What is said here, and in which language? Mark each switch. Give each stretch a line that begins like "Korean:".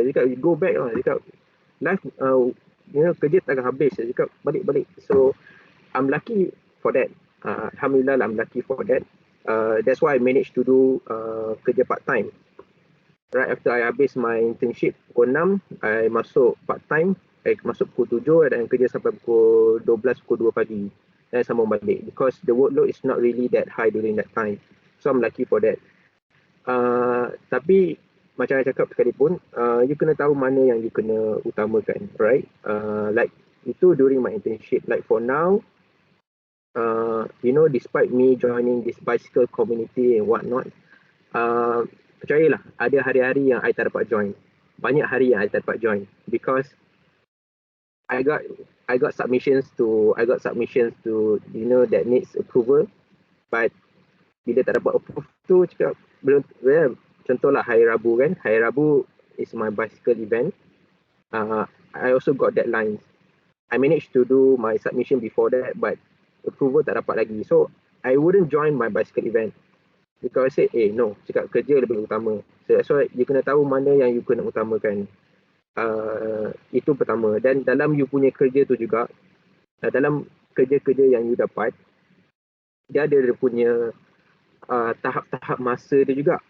Malay: Dia cakap,
English: you go back lah.
Malay: Dia cakap, life, kerja tak akan habis. Dia cakap, balik.
English: So, I'm lucky for that. Alhamdulillah, I'm lucky for that. That's why I managed to do kerja part-time. Right after I habis my internship
Malay: pukul 6,
English: I masuk part-time.
Malay: Masuk pukul 7 dan kerja sampai pukul 12, pukul 2 pagi. Dan sambung balik.
English: Because the workload is not really that high during that time. So, I'm lucky for that.
Malay: Tapi macam saya cakap sekalipun, you kena tahu mana yang you kena utamakan, right?
English: Like itu during my internship. Like for now, despite me joining this bicycle community and whatnot,
Malay: percayalah, ada hari-hari yang I tak dapat join. Banyak hari yang I tak dapat join
English: because I got submissions to that needs approval,
Malay: but bila tak dapat approve tu cakap belum. Contohlah hari Rabu kan, hari Rabu
English: is my bicycle event. I also got deadlines. I managed to do my submission before that, but
Malay: approval tak dapat lagi.
English: So I wouldn't join my bicycle event because I said, no,
Malay: cakap kerja lebih utama.
English: So that's why
Malay: you kena tahu mana yang you kena utamakan. Itu pertama. Dan dalam you punya kerja tu juga, dalam kerja-kerja yang you dapat, dia ada dia punya tahap-tahap masa dia juga.